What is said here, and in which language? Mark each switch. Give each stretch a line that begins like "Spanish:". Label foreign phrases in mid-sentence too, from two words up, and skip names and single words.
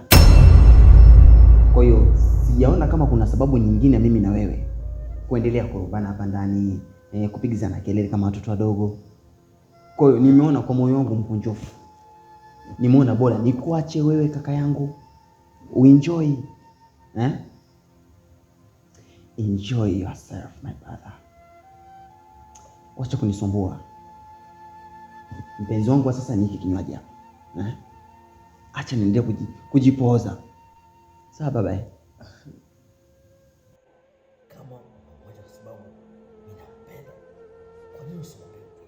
Swahili: Kwa hiyo sijaona kama kuna sababu nyingine mimi na wewe kuendelea kurubana hapa ndani, kupigizana kelele kama watoto wadogo. Kwa hiyo nimeona kwa moyo wangu mkunjofu, nimeona bora nikuache wewe kaka yangu uenjoy.
English: Enjoy yourself my brother.
Swahili: Wacha kunisumbua. Mpenzi wangu sasa ni hiki kinywaji hapa. Acha niendelee kujipoza. Sawa baba. Kama moja kwa sababu mimi napenda, kwa nini usimwambie ukweli?